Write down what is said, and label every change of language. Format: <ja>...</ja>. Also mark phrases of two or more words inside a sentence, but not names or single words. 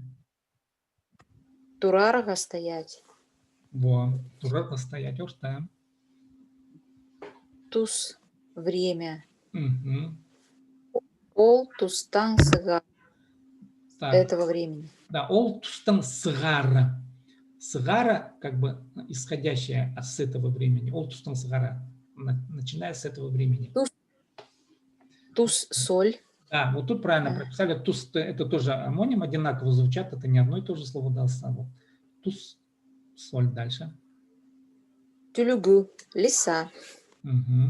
<ru>турарга стоять. Во. Тура стоять. Уж там. Туз, время. Мгм.</ru> <kjh>Ол, тустан, сыга</kjh> <ru>Так. этого времени. Да,</ru> <kjh>ол тустан сгара.</kjh> <ru>Сгара, как бы исходящая с этого времени.</ru> <kjh>Ол тустан сгара.</kjh> <ru>Начиная с этого времени. Туз, соль. Да, вот тут правильно А. прописали. Туз – это тоже амоним, одинаково звучат. Это не одно и то же слово даст. Вот. Туз, соль дальше. Тюлюгу, лиса. Угу.</ru>